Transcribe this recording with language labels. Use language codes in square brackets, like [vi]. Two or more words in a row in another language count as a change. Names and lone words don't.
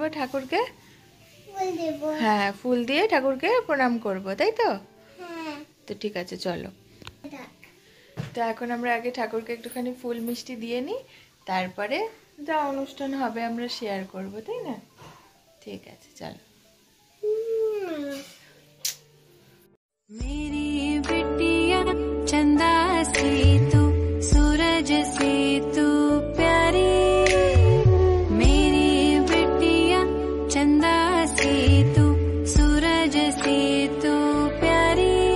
[bn] ঠাকুরকে হ্যাঁ ফুল দিয়ে ঠাকুরকে প্রণাম করব, তাই তো? তো ঠিক আছে চলো। তো এখন আমরা আগে ঠাকুরকে একটুখানি ফুল মিষ্টি দিয়ে নিই, তারপরে যা অনুষ্ঠান হবে আমরা শেয়ার করব, তাই না? ঠিক আছে চলো। [hi] मेरी बिटिया चंदा से तू सूरज से तू प्यारी, मेरी बिटिया चंदा से तू सूरज से तू प्यारी,